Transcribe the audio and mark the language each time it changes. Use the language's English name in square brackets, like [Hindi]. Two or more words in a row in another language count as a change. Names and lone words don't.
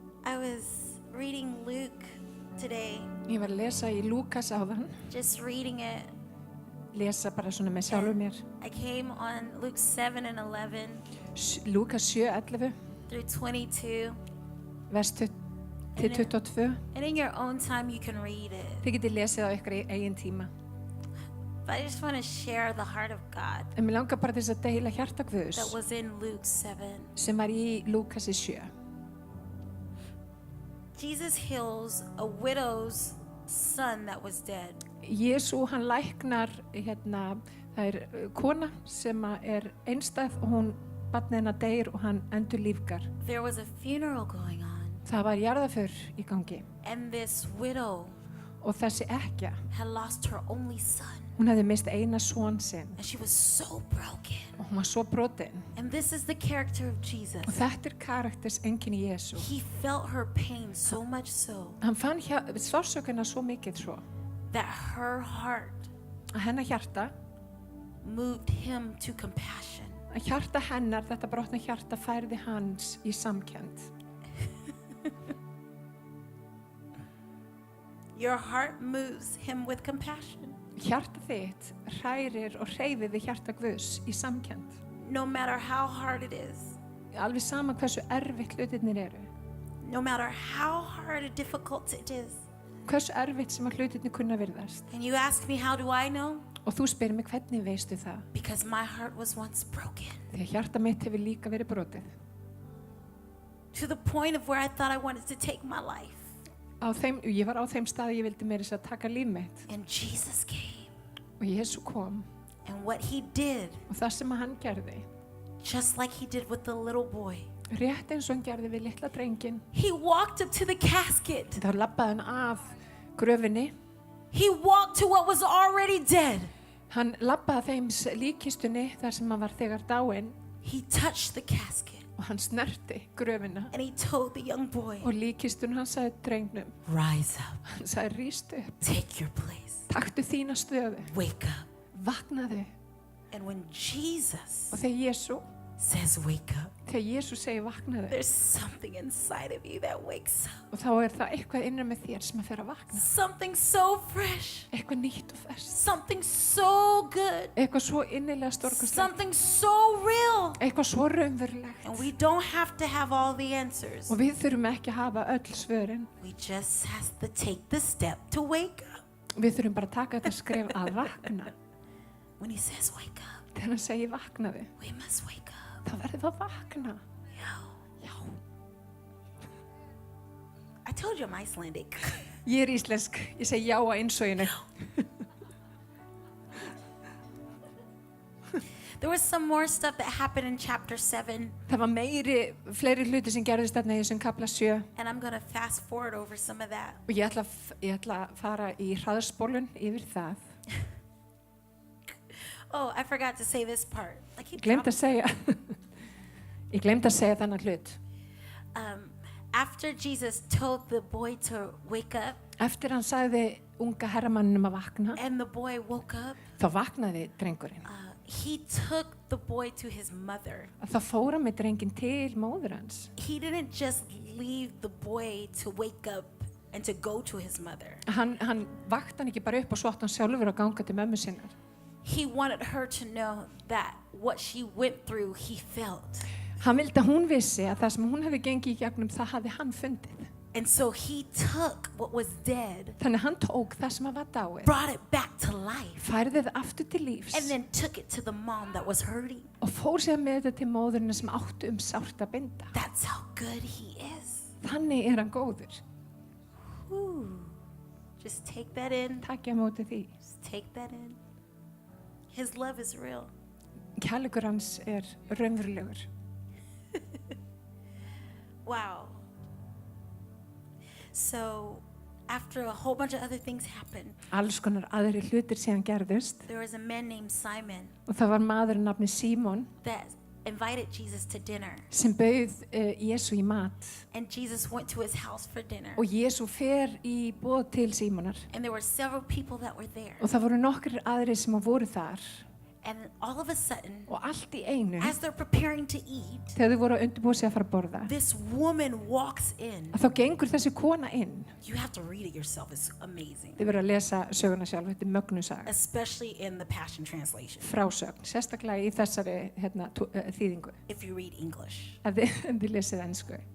[English] I was reading Luke today, [Icelandic] Ég var að lesa í Lúkas áðan, [English] just reading it. [Icelandic] lesa bara svona með sjálfur mér. [English] I came on Luke 7 and 11 [Icelandic] Lúkas 7:11, [English] through 22. [Icelandic] vers 20 til 22. [English] And in your own time, you can read it. [Icelandic] Þið getið lesið á ykkur í eigin tíma. [English] But I just want to share the heart of God [Icelandic] En mér langar bara til þess að deila hjarta Guðs [English] that was in Luke 7. [Icelandic] sem var í Lúkasi 7. [English] Jesus heals a widow's son that was dead. [Icelandic] Jesú hann læknar það kona sem er einstæð og hún barnið hennar deyr og hann endurlífgar. [English] There was a funeral going on, [Icelandic] Það var jarðarför í gangi [English] and this widow [Icelandic] og þessi ekkja, [English] had lost her only son, [Icelandic] hún hefði mist eina son sinn [English] and she was so broken. [Icelandic] og hún var svo brotin. [English] And this is the character of Jesus. [Icelandic] Og þetta karakters einkenni Jesú. [English] He felt her pain so much so [Icelandic] Hann fann sársökuna svo mikið svo [English] that her heart [Icelandic] að hennar hjarta, [English] moved him to compassion. [Icelandic] að hjarta hennar, þetta brotna hjarta færði hans í samkennd. [English] Your heart moves him with compassion. [Icelandic] Hjarta þitt hrærir og hreyfir við hjarta Guðs í samkennd. [English] No matter how hard it is, [Icelandic] Alveg sama hversu erfitt hlutirnir eru. [English] no matter how hard and difficult it is. [Icelandic] Hversu erfitt sem að hlutirnir kunna virðast. [English] And you ask me, how do I know? [Icelandic] Og þú spyrir mig hvernig veistu það? [English] Because my heart was once broken [Icelandic] Því að hjarta mitt hefur líka verið brotið. [English] to the point of where I thought I wanted to take my life. [Icelandic] Ég var á þeim stað ég vildi meira þess að taka líf mitt. [English] And Jesus came. [Icelandic] Og Jesú kom. [English] And what he did, [Icelandic] Og það sem að hann gerði, [English] just like he did with the little boy, [Icelandic] rétt eins og hann gerði við litla drenginn, [English] he walked up to the casket. [Icelandic] þá labbaði hann af gröfinni. [English] He walked to what was already dead. [Icelandic] Hann labbaði þeim líkistunni þar sem hann var þegar dáinn [English] He touched the casket [Icelandic] og hann snerti gröfina. [English] and he told the young boy, [Icelandic] Og líkistun hann sagði drengnum, [English] rise up, [Icelandic] hann sagði rístu upp, [English] take your place, [Icelandic] taktu þína stöðu, [English] wake up. [Icelandic] vaknaðu. [English] And when Jesus [Icelandic] Og þegar [English] says wake up, [Icelandic] Jesú segir vaknaðu, [English] there's something inside of you that wakes up. [Icelandic] og þá það eitthvað innan með þér sem að fer að vakna. [English] Something so fresh, [Icelandic] Eitthvað nýtt og ferskt, [English] something so good, [Icelandic] eitthvað svo innilega stórkostlegt, [English] something so real. [Icelandic] eitthvað svo raunverulegt. [English] And we don't have to have all the answers. [Icelandic] Og við þurfum ekki að hafa öll svörin. [English] We just have to take the step to wake up. [Icelandic] Við þurfum bara að taka þetta skref að vakna. [English] When he says wake up, [Icelandic] Þegar hann segir vaknaðu, [English] we must wake up. [Icelandic] þá verðum við að vakna. [English] Yeah. [Icelandic] Já, [English] I told you I'm Icelandic. [Icelandic] ég íslensk, ég segi já að einsoginu. [English] There was some more stuff that happened in chapter 7, [Icelandic] Það var fleiri hluti sem gerðist þarna í þessum kapla 7 [English] and I'm going to fast forward over some of that. [Icelandic] og ég ætla að fara í hraðspólun yfir það. [English] Oh, I forgot to say this part. I keep [Icelandic] Ég gleymd að segja þennan hlut. [English] After Jesus told the boy to wake up, [Icelandic] Eftir hann sagði unga herramanninum að vakna, [English] and the boy woke up, [Icelandic] þá vaknaði drengurinn. [English] he took the boy to his mother. [Icelandic] Þá fór hann með drenginn til móður hans. [English] He didn't just leave the boy to wake up and to go to his mother. [Icelandic] Hann vakti hann ekki bara upp og svo átti hann sjálfur að ganga til mömmu sinnar. [English] He wanted her to know that what she went through, he felt. [Icelandic] Hann vildi að hún vissi að það sem hún hefði gengið í gegnum, það hafði hann fundið. [English] And so he took what was dead, [Icelandic] Þannig hann tók það sem var dáið, [English] brought it back to life, [Icelandic] færði það aftur til lífs [English] and then took it to the mom that was hurting. [Icelandic] og fór sér með þetta til móðurina sem áttu sárt að binda. [English] That's how good he is. [Icelandic] Þannig hann góður. [English] Whew. Just take that in. [Icelandic] Takk ég á móti því. [English] Just take that in. His love is real. [Icelandic] Kærleikur hans raunverulegur. [English] Wow. So, after a whole bunch of other things happened, [Icelandic] Alls konar aðrir hlutir síðan gerðust [English] there was a man named Simon [Icelandic] og það var maður nafni Símon [English] that invited Jesus to dinner. [Icelandic] sem bauð Jesú í mat. [English] And Jesus went to his house for dinner. [Icelandic] Og Jesú fer í boð til Símonar. [English] And there were several people that were there. [Icelandic] Og það voru nokkrir aðrir sem voru þar. [English] And all of a sudden, [Icelandic] og allt í einu, [English] as they're preparing to eat, [Icelandic] þegar þau voru að undirbúa sig að fara að borða, [English] this woman walks in. [Icelandic] að þá gengur þessi kona inn. [English] You have to read it yourself. It's amazing. [Icelandic] Þið verður að lesa söguna sjálf, þetta er mögnuð saga. [English] Especially in the Passion Translation. [Icelandic] Frásögn, sérstaklega í þessari þýðingu. [English] If you read English. [Icelandic] Ef þið lesið ensku.